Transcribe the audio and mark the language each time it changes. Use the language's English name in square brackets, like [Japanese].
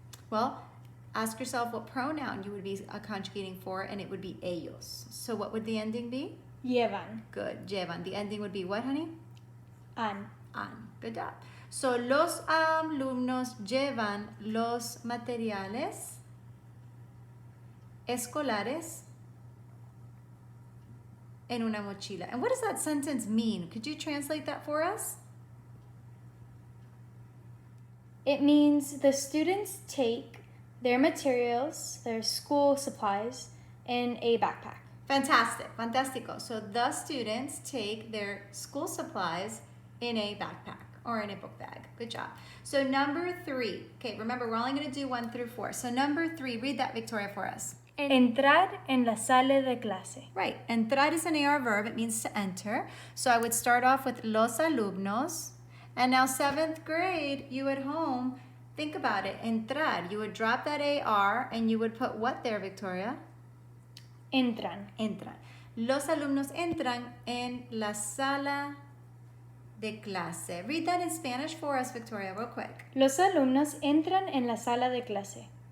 [English] Well, ask yourself what pronoun you would be conjugating for, and it would be ellos. So what would the ending be? [Spanish] Llevan. [English] Good, [Spanish] llevan. [English] The ending would be what, honey? An. An. Good job. [Spanish] So los alumnos llevan los materiales escolares en una mochila. [English] And what does that sentence mean? Could you translate that for us? It means the students take their materials, their school supplies, in a backpack. Fantastic, fantastico. So the students take their school supplies in a backpack or in a book bag. Good job. So number 3. Okay, remember we're only going to do 1 through 4. So number 3, read that, Victoria, for us. [Spanish] Entrar en la sala de clase. [English] Right. Entrar is an AR verb. It means to enter. So I would start off with [Spanish] los alumnos. [English] And now 7th grade, you at home, think about it. Entrar. You would drop that AR and you would put what there, Victoria? [Spanish] Entran. Entran. Los alumnos entran en la sala de clase. [English] Read that in Spanish for us, Victoria, real quick. [Spanish] Los alumnos entran en la sala de clase.